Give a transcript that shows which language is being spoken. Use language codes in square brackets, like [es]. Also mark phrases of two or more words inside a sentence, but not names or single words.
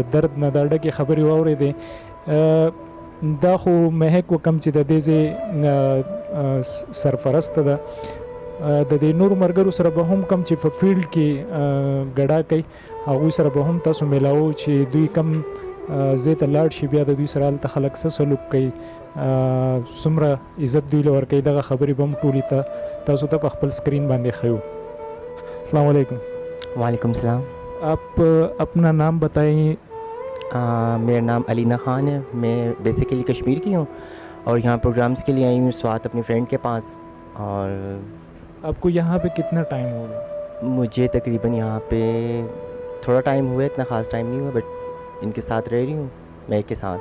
[ps] درد نه دا ډکې خبرې واورېدې دا خو مهک وکم چې د دې ځای سرپرسته ده د دې نور مرګرو سره به هم کم چې په فیلډ کې ګډا کوي هغوی سره به هم تاسو میلاو چې دوی کم ځای ته لاړ شي بیا د دوی سره هلته خلک څه سلوک کوي څومره عزت دوی له ورکوي دغه خبرې به هم ټولې ته تاسو ته په خپل स्क्रीन باندې ښیو [ar] السلام علیکم وعليكم السلام [ur] آپ اپنا نام بتائیں میرا نام علینہ خان ہے میں بیسکلی کشمیر کی ہوں اور یہاں پروگرامز کے لیے آئی ہوں سوات اپنی فرینڈ کے پاس اور آپ کو یہاں پہ کتنا ٹائم ہو گیا مجھے تقریباً یہاں پہ تھوڑا ٹائم ہوا ہے اتنا خاص ٹائم نہیں ہوا بٹ ان کے ساتھ رہ رہی ہوں میں کے ساتھ